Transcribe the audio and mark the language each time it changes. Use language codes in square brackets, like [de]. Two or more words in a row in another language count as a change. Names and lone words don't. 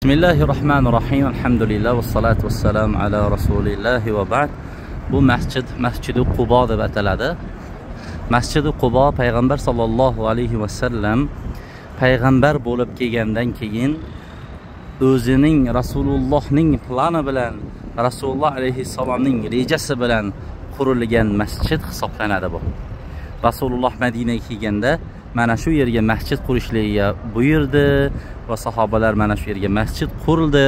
[ar] بسم الله الرحمن الرحيم الحمد لله والصلاة والسلام على رسول الله وبعد. [uz] Bu Mescid-i Quba deb ataladi. Mescid-i Quba Payg'ambar [ar] صلى الله عليه وسلم [uz] payg'ambar bo'lib kelgandan keyin o'zining Rasulullohning plani bilan, Rasululloh alayhissalomning rejasi bilan qurilgan masjid hisoblanadi bu. Rasululloh Madinaga kelganda mana shu yerga masjid qurishligiga buyurdi va sahobalar mana shu yerga masjid qurildi.